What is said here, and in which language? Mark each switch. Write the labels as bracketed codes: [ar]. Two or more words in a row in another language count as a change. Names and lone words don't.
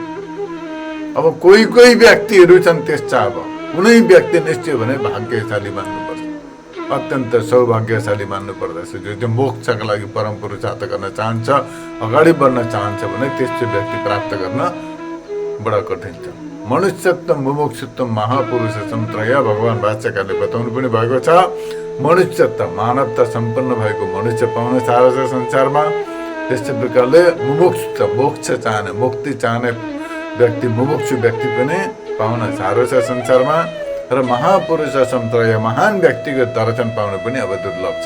[ne] अब कोही कोही व्यक्तिहरू छन् त्यस्ता, अब कुनै व्यक्ति निश्चय भने भाग्यशाली मान्नुपर्छ, अत्यन्त सौभाग्यशाली मान्नु पर्दछ। जो मोक्षका लागि परम पुरुषार्थ गर्न चाहन्छ, अगाडि बढ्न चाहन्छ भने त्यस्तो व्यक्ति प्राप्त गर्न बडा कठिन छ। [sa] मनुष्यत्व मुमुक्षुत्व महापुरुषत्व त्रय [ne] भगवान् भाष्यकारले बताउनु पनि भएको छ। मनुष्यत्व मानवता सम्पन्न भएको मनुष्य पाउन साह्रो छ संसारमा। त्यस्तै प्रकारले मुमुक्षुत्व मोक्ष चाहने मुक्ति चाहने व्यक्ति मुमुक्षु व्यक्ति पनि पाउन साह्रो छ संसारमा। र महापुरुष सम्त्रय महान व्यक्तिको दर्शन पाउनु पनि अब दुर्लभ छ।